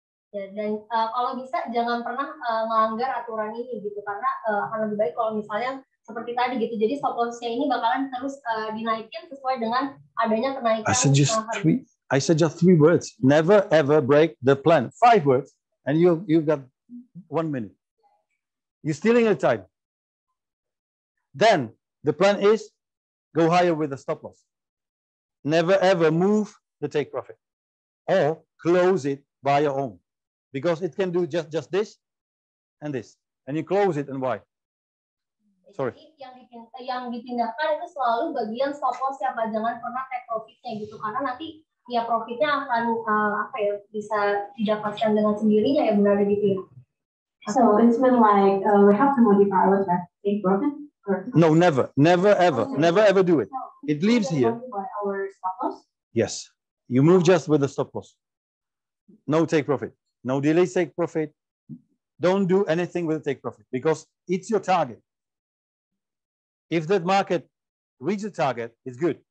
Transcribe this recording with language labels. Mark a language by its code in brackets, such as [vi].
[id] Ya, dan kalau bisa jangan pernah melanggar aturan ini gitu, karena akan lebih baik kalau misalnya seperti tadi gitu. Jadi stop loss-nya ini bakalan terus dinaikin sesuai dengan adanya kenaikan. [en] I suggest three words. Never ever break the plan. 5 words, and you've got 1 minute. You're stealing your time. Then the plan is go higher with the stop loss. Never ever move the take profit or close it by your own, because it can do just this and this, and you close it and why? Sorry. [id] Jadi yang dipindahkan itu selalu bagian stop loss ya Pak, jangan pernah take profitnya gitu, karena nanti ya profitnya akan bisa didapatkan dengan sendirinya ya benar gitu ya. [en] So it's mean like we have to modify our take profit. No, never, never, ever, never, ever do it. It leaves here. Our stop loss. Yes, you move just with the stop loss. No take profit, no delay take profit. Don't do anything with take profit because it's your target. If that market reaches the target, it's good.